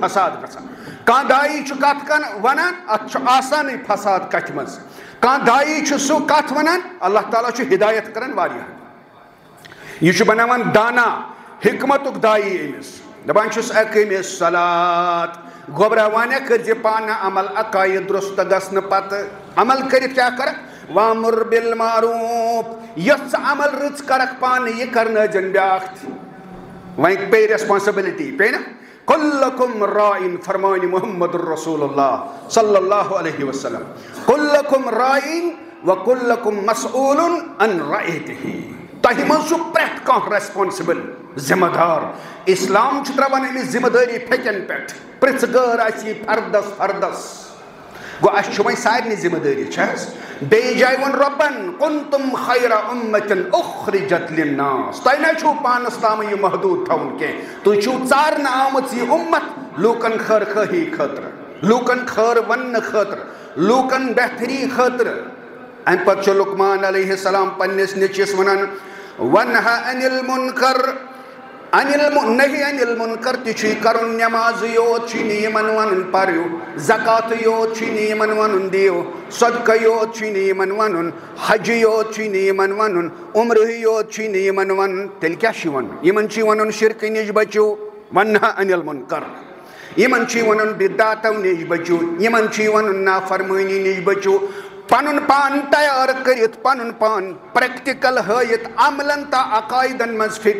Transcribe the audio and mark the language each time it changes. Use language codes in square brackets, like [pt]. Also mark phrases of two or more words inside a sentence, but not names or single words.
[ks] فساد گژھان کانٛہہ دایی چھُ کتھ ونان اتھ چھُ آسانٕے فساد کتھِ منٛز کانٛہہ دایی چھُ سُہ کتھ ونان اللہ تعالیٰ چھُ ہدایت کران واریاہ یہِ چھُ بناوان دانا حکمتُک دایی أمِس دپان چھُس [ar] اقِمِ الصَّلَاۃ [ks] گوٚبرا وۄنۍ کٔرزِ پانہٕ عمل عقایِد درست گژھنہٕ پتہٕ عمل کٔرِتھ کیٛاہ کرکھ [ar] وامر بالمعروف [ks] یۄس ژٕ عمل رٕژ کرکھ پانہٕ یہِ کرنٲیزٮ۪ن بیٛاکھ تہِ وۄنۍ پیٚیہِ ریسپانسبلٹی پیٚیہِ نا [ar] کُلُکُم راعٍ [ks] فرمانہِ [ar] محمد رسول اللہ صلی اللہ علیہ وسلم کُلُکُم راعٍ وکُلُکُم مسئوٗلٌ عن رعیتہِ [ks] تۄہہِ منٛز چھُ پرٛٮ۪تھ کانٛہہ ریسپانسبل ذمہ دار اسلام چھُ تراوان أمِس ذمہ دٲری پھیٚکٮ۪ن پٮ۪ٹھ پرٛژھ غٲر آسہِ یہِ فردس گوٚو اَسہِ چھُ وۄنۍ سارنٕے ذمہ دٲری چھِ حظ بیٚیہِ جایہِ ووٚن رۄبن [ar] کُنتُم خیرَ اُمَّةٍ اُخرِجَت لِلنَّاس [ks] تۄہہِ نہ چھُو پانس تام یہِ محدوٗد تھاوُن کینٛہہ تُہۍ چھِو ژارنہٕ آمٕژ یہِ اُمت لوٗکن خٲر خٲہی خٲطرٕ لوٗکن خٲر وننہٕ خٲطرٕ لوٗکن بہتری خٲطرٕ امہِ پتہٕ چھُ لُقمان [ar] علیہ السلام [ks] پننِس نیٚچوِس ونان [ar] وَنہا عَنِ الْمُنکَر نہی عَنِ الْمُنکَر [ks] تہِ چھُے کرُن نٮ۪مازٕ یوت چھُے نہٕ یِمن وَنُن پٔرِو زکاتہٕ یوت چھُے نہٕ یِمن وَنُن دِیِو صدقہٕ یوت چھُے نہٕ یِمن وَنُن حجہِ یوت چھُے نہٕ یِمن وَنُن عُمرٕ یوت چھُے نہٕ یِمن وَنُن تیٚلہِ کیٛاہ چھُے وَنُن یِمن چھُے وَنُن شِرکہٕ نِش بٔچِو [ar] وَنہا عَنِ الْمُنکَر [ks] یِمن چھُے وَنُن بِدعاتو نِش بٔچِو یِمن چھُے وَنُن نافرمٲنی نِش بٔچِو پنُن پان تیار کٔرِتھ پنُن پان پریکٹِکل ہٲیِتھ عملن تہٕ عقایدن منٛز فِٹ